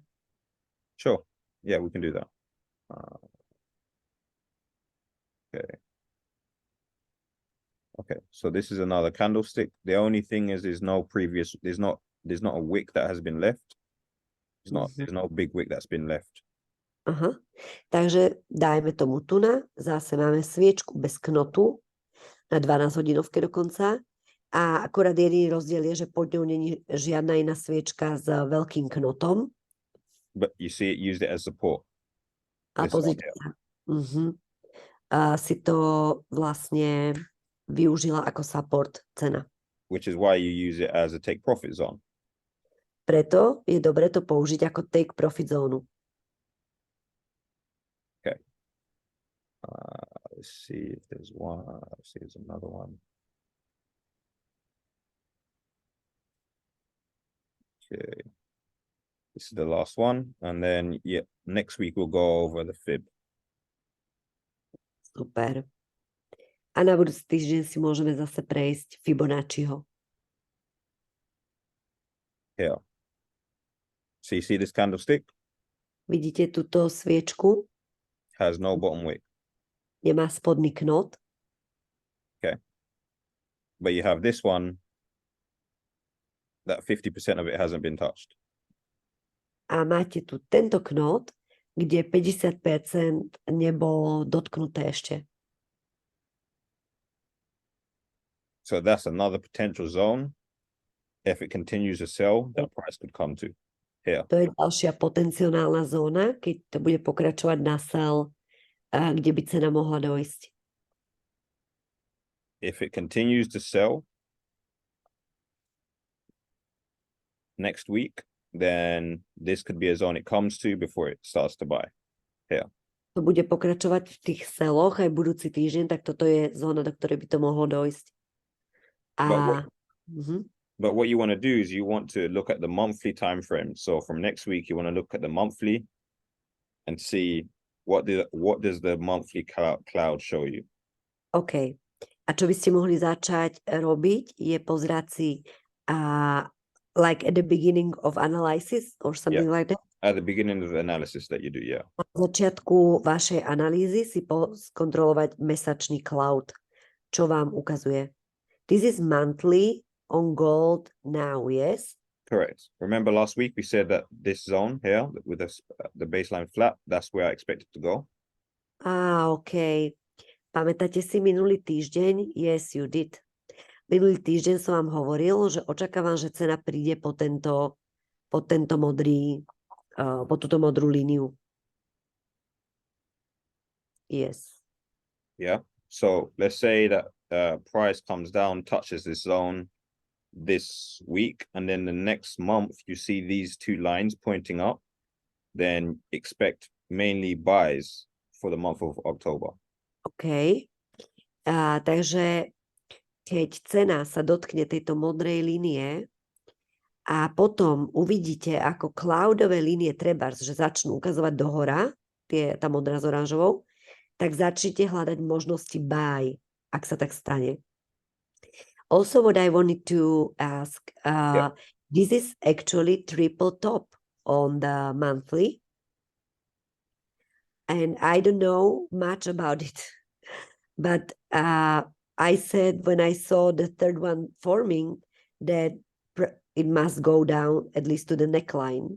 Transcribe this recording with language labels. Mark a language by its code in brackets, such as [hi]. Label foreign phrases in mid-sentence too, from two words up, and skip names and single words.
[en] Sure. Yeah, we can do that. Okay. Okay, so this is another candlestick. The only thing is there's not a wick that has been left. There's no big wick that's been left. Aha. [sk] Takže dajme tomu tu zase máme sviečku bez knotu na 12 hodinovke dokonca a akorát jediný rozdiel je, že pod ňou není žiadna iná sviečka s veľkým knotom. [en] But you see it used it as support. [sk] A pozrite sa. Si to vlastne využila ako support cena. [en] Which is why you use it as a take profit zone. [sk] Preto je dobre to použiť ako [en] take profit [sk] zónu. [en] Okay. Let's see if there's one. Let's see if there's another one. Okay. This is the last one. And then, yeah, next week we'll go over the fib. Super. [sk] A na budúci týždeň si môžeme zase prejsť Fibonacciho. [en] Here. So you see this candlestick? [sk] Vidíte túto sviečku? [en] Has no bottom wick. [sk] Nemá spodný knot. [en] Okay. but you have this one that 50% of it hasn't been touched. [sk] A máte tu tento knot, kde 50% nebolo dotknuté ešte. [en] So that's another potential zone. If it continues to sell, that price could come to here. [sk] To je ďalšia potenciálna zóna, keď to bude pokračovať na sell, kde by cena mohla dojsť. [en] If it continues to sell next week, then this could be a zone it comes to before it starts to buy. [sk] To bude pokračovať v tých seloch aj budúci týždeň, tak toto je zóna, do ktorej by to mohlo dojsť. [en] But what you want to do is you want to look at the monthly time frame. So from next week, you want to look at the monthly and see what does the monthly cloud show you. OK. [sk] A čo by ste mohli začať robiť, je pozerať si [en] like at the beginning of analysis or something like that. At the beginning of the analysis that you do, yeah. [sk] Na začiatku vašej analýzy si skontrolovať mesačný cloud, čo vám ukazuje. [en] This is monthly on gold now, yes? Correct. Remember last week we said that this zone here with the baseline flat, that's where I expect it to go. OK. [sk] Pamätáte si minulý týždeň? [en] Yes, you did. [sk] Minulý týždeň som vám hovoril, že očakávam, že cena príde po túto modrú líniu. [en] Yes. Yeah. So let's say that price comes down, touches this zone this week, and then the next month you see these two lines pointing up, then expect mainly buys for the month of October. OK. [sk] Takže keď cena sa dotkne tejto modrej línie a potom uvidíte, ako cloudové línie trebárs, že začnú ukazovať dohora, tá modrá s oranžovou, tak začnite hľadať možnosti buy, ak sa tak stane. [en] Also, what I wanted to ask, this is actually triple top on the monthly. And I don't know much about it. But I said when I saw the third one forming that it must go down at least to the neckline.